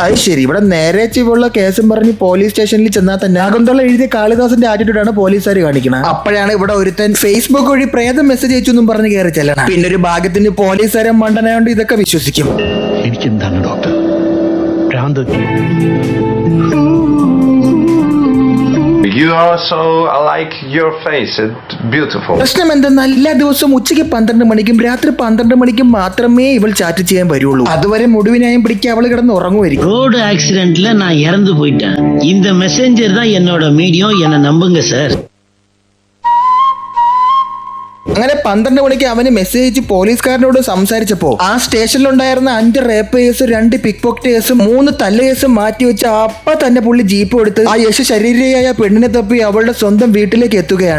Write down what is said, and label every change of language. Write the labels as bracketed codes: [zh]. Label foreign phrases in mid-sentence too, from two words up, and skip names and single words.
[ml] അത് ശരി, ഇവിടെ നേരെ ചുവള്ള കേസും പറഞ്ഞ് [en] police stationൽ [ml] ചെന്നാൽ തന്നെ അകന്തോളം എഴുതിയ കാളിദാസന്റെ ആറ്റിറ്റ്യൂഡാണ് പോലീസുകാർ കാണിക്കുന്നത്. അപ്പോഴാണ് ഇവിടെ ഒരുത്തൻ ഫേസ്ബുക്ക് വഴി പ്രേതം മെസ്സേജ് അയച്ചെന്നും പറഞ്ഞ് കയറി ചെല്ലണം. പിന്നെ ഒരു ഭാഗ്യത്തിന് പോലീസുകാരൻ മണ്ടനായോണ്ട് ഇതൊക്കെ വിശ്വസിക്കും. എനിക്കെന്താണ് ഡോക്ടർ ഭ്രാന്ത്? [en] You also like your face. It's beautiful. [ml] പ്രശ്നം എന്തെന്നാൽ എല്ലാ ദിവസവും ഉച്ചയ്ക്ക് 12 മണിക്കും രാത്രി 12 മണിക്കും മാത്രമേ ഇവൾ ചാറ്റ് ചെയ്യാൻ വരുള്ളൂ. അതുവരെ മുഴുവനായും പിടിക്കുക അവള് കിടന്ന് ഉറങ്ങുമായിരിക്കും. [en] road accidentல [ta] நான் இறந்து போயிட்டேன். இந்த மெசேஞ்சர் தான் என்னோட மீடியம், என்ன நம்புங்க சார். [ml] അങ്ങനെ 12 മണിക്ക് അവന് മെസ്സേജ് അയച്ച് പോലീസുകാരനോട് സംസാരിച്ചപ്പോ ആ സ്റ്റേഷനിലുണ്ടായിരുന്ന 5 [en] rape case, [ml] 2 [en] pick pocket caseും [ml] 3 തല്ല് കേസും മാറ്റിവെച്ച അപ്പ തന്നെ പുള്ളി ജീപ്പ് എടുത്ത് ആ ശരീരയായ പെണ്ണിനെ തപ്പി അവളുടെ സ്വന്തം വീട്ടിലേക്ക് എത്തുകയാണ്.